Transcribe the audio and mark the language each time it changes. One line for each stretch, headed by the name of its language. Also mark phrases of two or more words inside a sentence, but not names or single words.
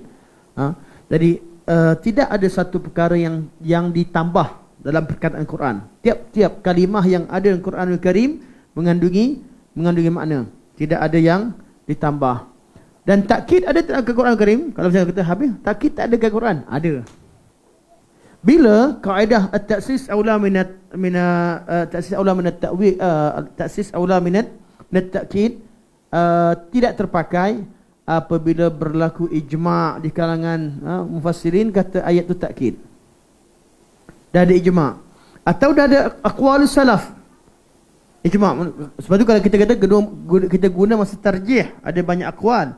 Malay: Jadi tidak ada satu perkara yang ditambah dalam perkataan Quran. Tiap-tiap kalimah yang ada dalam Quranul Karim mengandungi makna. Tidak ada yang ditambah. Dan takkid ada dalam Quran Karim. Kalau saya kata habis, takkid tak ada dalam Quran. Ada. Bila kaedah
Arabic: التأسيس أولى من التأسيس أولى من التأويل التأسيس أولى من التأكيد
Malay: tidak terpakai apabila berlaku ijma' di kalangan mufassirin kata ayat tu takkid. Dah ada ijma'. Atau dah ada
Arabic: أقوال السلف.
Malay: Ijma'. Sebab tu kalau kita kata kita guna masa tarjih, ada banyak aqwal.